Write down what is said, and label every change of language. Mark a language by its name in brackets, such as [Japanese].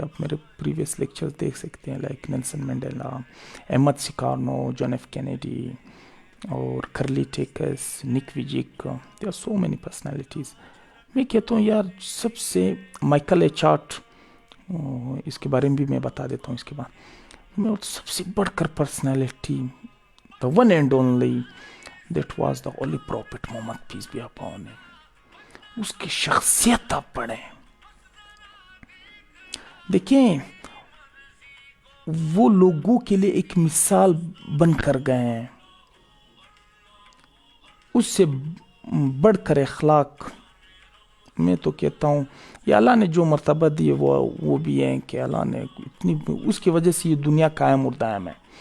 [Urdu] آپ میرے previous lectures دیکھ سکتے ہیں, like Nelson Mandela, Ahmad سکارنو, John F Kennedy اور کرلی ٹیکس, نک ویجک. [English] There are so many personalities. [Urdu] میں کہتا ہوں یار سب سے مائیکل ایچارٹ, اس کے بارے میں بھی میں بتا دیتا ہوں اس کے بعد. میں سب سے بڑھ کر [English] Personality, the one and only, that was the holy prophet Muhammad, peace be upon him. [Urdu] اس کی شخصیت آپ پڑھیں. دیکھیں وہ لوگوں کے لیے ایک مثال بن کر گئے ہیں. اس سے بڑھ کر اخلاق میں تو کہتا ہوں یہ اللہ نے جو مرتبہ دی ہے وہ بھی ہے کہ اللہ نے اتنی اس کی وجہ سے یہ دنیا قائم اور دائم ہے.